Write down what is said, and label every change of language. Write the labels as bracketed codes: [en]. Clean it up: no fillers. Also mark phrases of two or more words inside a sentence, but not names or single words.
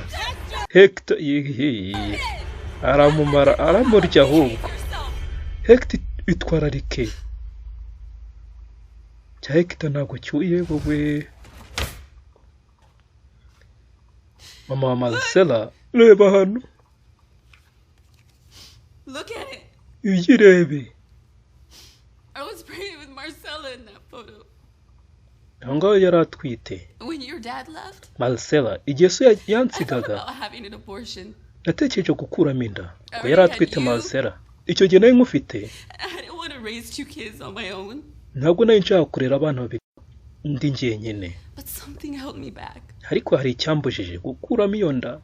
[rw] Hector aramumara aramurya ahubwo. Hector itwararike. Cya Hector ntabwo cyuye wowe. Mama wa Marcella reba hano. [en] Look at it. [rw] Uyirebe. [en] I was pregnant with Marcella in that photo. [rw] Ngo yaratwite. [en] When your dad left? [rw] Marcella igihe so yansigaga. Natekereje gukuramo inda. Ngo yaratwite Marcella. Icyo gihe nawe nkufite. Ntabwo nayo nshaka kurera abana babiri. Ndi njyenyine. Ariko hari icyambujije gukuramo iyo nda.